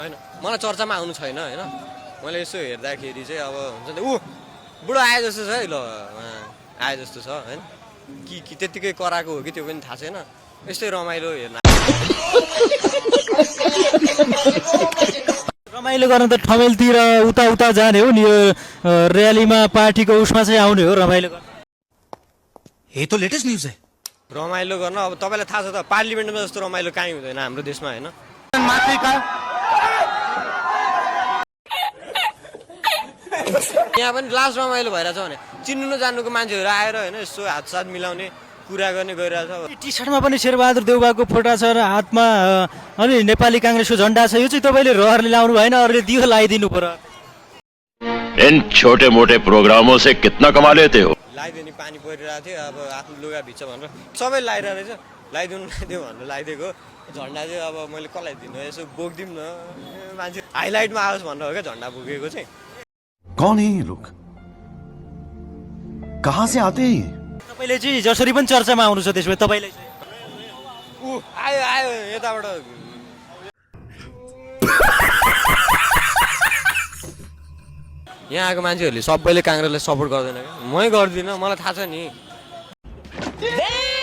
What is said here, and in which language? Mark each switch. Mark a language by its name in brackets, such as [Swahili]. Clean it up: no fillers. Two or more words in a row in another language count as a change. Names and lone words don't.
[Nepali] हैन मलाई चर्चामा आउनु छैन हैन मैले यसो हेर्दाखेरि चाहिँ अब हुन्छ नि बुढो आए जस्तो छ है ल आए जस्तो छ हैन कि त्यतिकै कराएको हो कि त्यो पनि थाहा छैन यस्तै रमाइलो हेर्न रमाइलो गर्न त ठमेलतिर उता उता जाने हो नि यो र्यालीमा पार्टीको उसमा चाहिँ आउने हो रमाइलो गर्न [Hindi] ये तो [English] latest news [Hindi] है [Nepali] रमाइलो गर्न अब तपाईलाई थाहा छ त पार्लिमेन्टमा जस्तो रमाइलो काहीँ हुँदैन हाम्रो देशमा हैन यहाँ पनि लास्ट रमाइलो भइरहेछ भने चिन्नु नजान्नुको मान्छेहरू आएर हैन यसो हातसाथ मिलाउने कुरा गर्ने गइरहेछ टी सर्टमा पनि शेरबहादुर देउबाको फोटो छ र हातमा अनि नेपाली काङ्ग्रेसको झन्डा छ यो चाहिँ तपाईँले रहरले लाउनु भएन अरूले दियो लगाइदिनु पर्यो [Hindi] इन छोटे मोटे प्रोग्रामों से कितना कमा लेते हो [Nepali] लगाइदिने पानी परिरहेको थियो अब आफ्नो लुगा भिज्छ भनेर सबै लगाइरहेको रहेछ लगाइदियो भनेर लगाइदिएको झन्डा चाहिँ अब मैले कसलाई दिनु यसो बोकिदिउँ न मान्छे हाइलाइटमा आओस् भनेर हो क्या झन्डा बोकेको चाहिँ [Hindi] कौन है ये लोग कहाँ से आते हैं [Nepali] तपाईँले चाहिँ जसरी पनि चर्चामा आउनु छ त्यसमा तपाईँलाई चाहिँ आयो आयो यताबाट यहाँ आएको मान्छेहरूले सबैले काङ्ग्रेसलाई सपोर्ट गर्दैन क्या मै गर्दिनँ मलाई थाहा छ नि